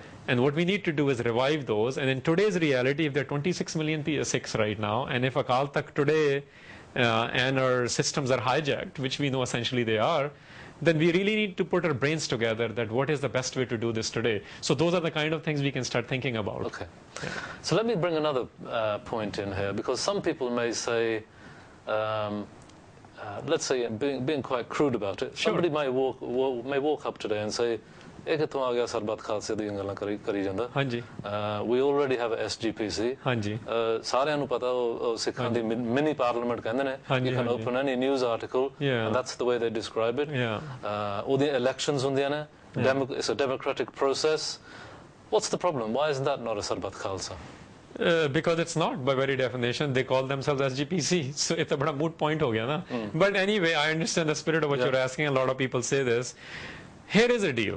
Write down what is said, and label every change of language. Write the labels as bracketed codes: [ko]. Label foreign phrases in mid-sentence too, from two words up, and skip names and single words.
[en] And what we need to do is revive those. And in today's reality, if there are 26 million Sikhs right now, and if Akal Takht today and our systems are hijacked, which we know essentially they are, then we really need to put our brains together that what is the best way to do this today. So those are the kind of things we can start thinking about. Okay. Yeah. So let me bring another point in here, because some people may say, let's say, being quite crude about it, Sure. somebody may walk up today and say, [pa] ਸਰਬੱਤ ਖ਼ਾਲਸਾ ਦੀ ਗੱਲਾਂ ਕਰੀ ਜਾਂਦਾ. [en] Hanji. We already have a SGPC. Hanji. [pa] Saਰਿਆਂ ਨੂੰ ਪਤਾ ਉਹ ਸਿੱਖਾਂ ਦੀ [en] mini parliament [pa] ਕਹਿੰਦੇ ਨੇ. [en] You can open any news article, and that's the way they describe it. [pa] ਉਹਦੀਆਂ elections ਹੁੰਦੀਆਂ ਨੇ. [en] It's a democratic process. What's the problem? Why isn't that not a Sarbat Khalsa? Because it's not, by very definition. They call themselves SGPC. So it's a bada moot point [hi] हो गया ना. [en] But anyway, I understand the spirit of what you're asking. A lot of people say this. Here is a deal.